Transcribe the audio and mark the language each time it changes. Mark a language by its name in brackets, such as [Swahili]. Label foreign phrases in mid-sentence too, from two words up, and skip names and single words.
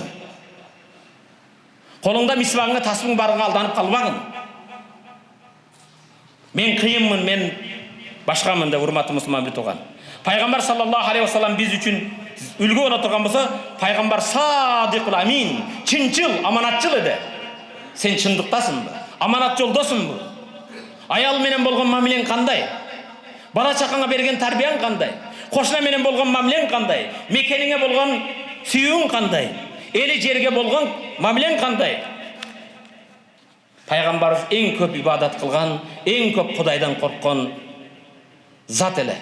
[Kyrgyz] Колуңда мисвагыңа тасбың барыңа алданып калбагын. Мен кыйынмын, мен башкамын деп урматтуу мусулман бир тууган. Пайгамбар [Arabic] صلى الله عليه وسلم [Kyrgyz] биз үчүн үлгү боло турган болсо, пайгамбар [Arabic] الصادق الأمين, [Kyrgyz] чынчыл, аманатчыл эди. Сен чындыктасыңбы? Аманат жолдосуңбу? Аял менен болгон мамилең кандай? Бала чакаңа берген тарбияң кандай? Кошуна менен болгон мамилең кандай? Мекениңе болгон сүйүүң кандай? Эли жерге болгон мамилең кандай? Пайгамбарыбыз эң көп ибадат кылган, эң көп Кудайдан корккон зат эле.